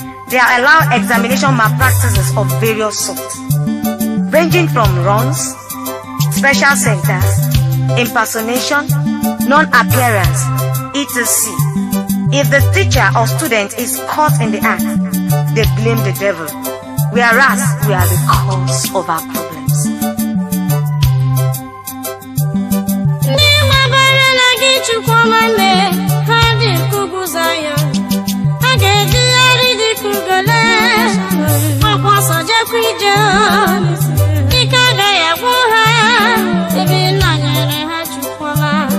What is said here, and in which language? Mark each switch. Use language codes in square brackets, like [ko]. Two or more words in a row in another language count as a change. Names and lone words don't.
[en] They allow examination malpractices of various sorts, ranging from runs, special centers, impersonation, non-appearance, et cetera. If the teacher or student is caught in the act, they blame the devil, whereas we are the cause of our problems. [ig] Ndị mabarala gị, Chukwu ọma mee, ha dị ka ugwu Zayọn. Ha ga-ejigharị dị ka ugele. Ọkwa ọsọ jekwa ije. Ike agaghị agwụ ha. Ebe ị nọnyere ha, Chukwu ọma.